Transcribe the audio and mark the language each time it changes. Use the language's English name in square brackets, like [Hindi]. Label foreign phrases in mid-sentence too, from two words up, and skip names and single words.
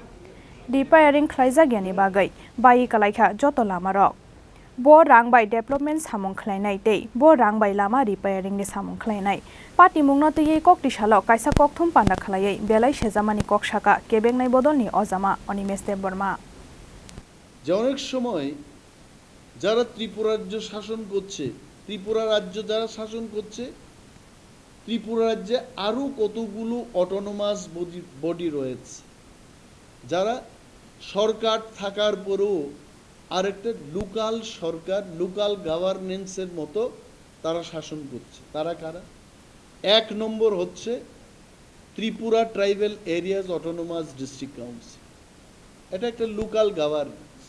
[Kok Borok] Repairing khlaijagyani bagai bai kalaikha joto lama rok. Bo rang by development samung khlainai tei bo rang by lama repairing ni samung khlainai pati mungno tei kok tisalo kaisa kokthum panda khlaiai belai sejamani kokshaka kebengnai bodolni ozama Animesh Debbarma [Bangla] যে অনেক সময় যারা ত্রিপুরা রাজ্য শাসন করছে ত্রিপুরা রাজ্য যারা শাসন করছে ত্রিপুরা রাজ্যে আরো কতগুলো [English] autonomous body [Bangla] রয়েছে যারা সরকার থাকার পরেও আরেকটা লোকাল সরকার [English] local governance's [Bangla] মতো তারা শাসন করছে তারা কারা এক নম্বর হচ্ছে ত্রিপুরা ট্রাইবাল এরিয়াস অটোনোমাস ডিস্ট্রিক্ট কাউন্সিল এটা একটা [English] local governance